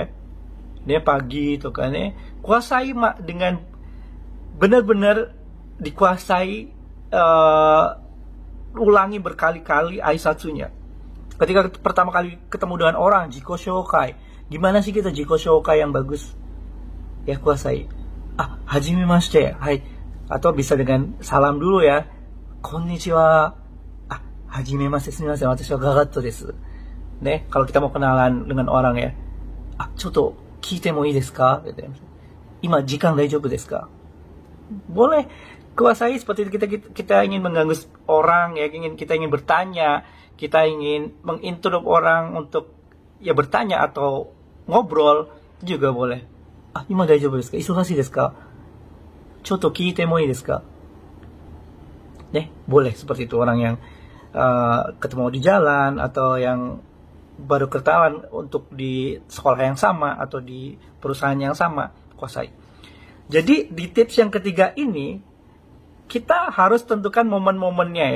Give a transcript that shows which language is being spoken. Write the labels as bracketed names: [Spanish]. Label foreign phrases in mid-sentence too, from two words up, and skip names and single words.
[Indonesian] Dia pagi itu kan ya, kuasai dengan benar-benar dikuasai, ulangi berkali-kali aisatsunya. Ketika pertama kali ketemu dengan orang, jiko shokai, gimana sih kita jiko shokai yang bagus? Ya kuasai. [Japanese] はじめまして、はい. [Indonesian] Atau bisa dengan salam dulu ya. Konnichiwa. [Japanese] はじめまして、すみません、私はガガトです. [Indonesian] Kalau kita mau kenalan dengan orang ya. [Japanese] ちょっと聞いてもいいですか? [Indonesian] Gitu ya. [Japanese] 今時間大丈夫ですか? [Indonesian] Boleh kuasai seperti itu. Kita ingin mengganggu orang ya, kita ingin bertanya, kita ingin menginterrupt orang untuk ya bertanya atau ngobrol, juga boleh. [Japanese] 今大丈夫ですか？忙しいですか？ちょっと聞いてもいいですか? [Indonesian] Boleh seperti itu. Orang yang ketemu di jalan atau yang baru kenalan untuk di sekolah yang sama atau di perusahaan yang sama, kuasai. Jadi di tips yang ketiga ini, kita harus tentukan momen-momennya ya.